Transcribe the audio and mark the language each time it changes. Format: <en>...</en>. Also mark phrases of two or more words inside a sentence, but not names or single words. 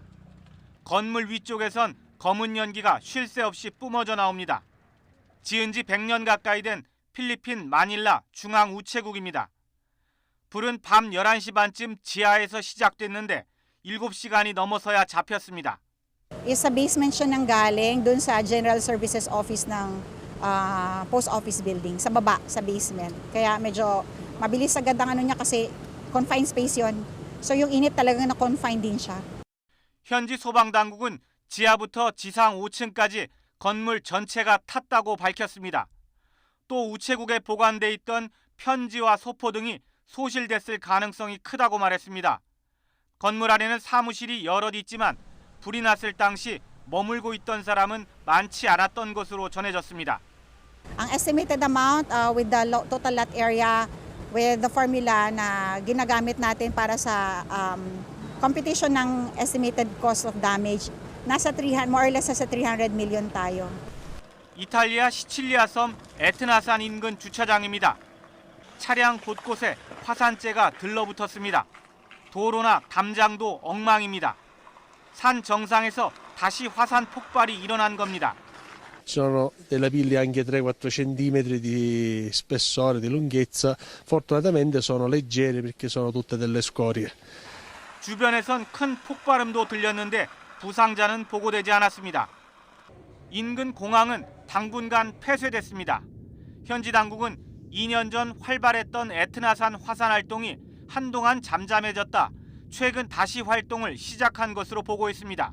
<ko>건물 위쪽에선 검은 연기가 쉴 새 없이 뿜어져 나옵니다. 지은 지 100년 가까이 된 필리핀 마닐라 중앙우체국입니다. 불은 밤 11시 반쯤 지하에서 시작됐는데 7시간이 넘어서야 잡혔습니다.</ko> <tl>Sa basement siya nanggaling doon sa General Services Office ng Post Office Building, sa baba, sa basement. Kaya medyo mabilis agad ang ano niya kasi</tl> <en>confined space</en> <tl>yon. So yung init talagang na-confine din siya.</tl> <ko>현지 소방당국은 지하부터 지상 5층까지 건물 전체가 탔다고 밝혔습니다. 또 우체국에 보관돼 있던 편지와 소포 등이 소실됐을 가능성이 크다고 말했습니다. 건물 안에는 사무실이 여럿 있지만 불이 났을 당시 머물고 있던 사람은 많지 않았던 것으로 전해졌습니다.</ko> <en>Ang estimated amount with the total lot area with the formula</en> <tl>na ginagamit natin para sa</tl> <en>computation ng estimated cost of damage, nasa 300, more or less sa 300 million tayo.</en> <ko>이탈리아 시칠리아 섬 에트나산 인근 주차장입니다. 차량 곳곳에 화산재가 들러붙었습니다. 도로나 담장도 엉망입니다. 산 정상에서 다시 화산 폭발이 일어난 겁니다.</ko> <it>Ci sono delle pille anche 3-4 centimetri di spessore, di lunghezza. Fortunatamente sono leggere perché sono tutte delle scorie.</it> <ko>주변에선 큰 폭발음도 들렸는데 부상자는 보고되지 않았습니다. 인근 공항은 당분간 폐쇄됐습니다. 현지 당국은 2년 전 활발했던 에트나산 화산 활동이 한동안 잠잠해졌다 최근 다시 활동을 시작한 것으로 보고 있습니다.</ko>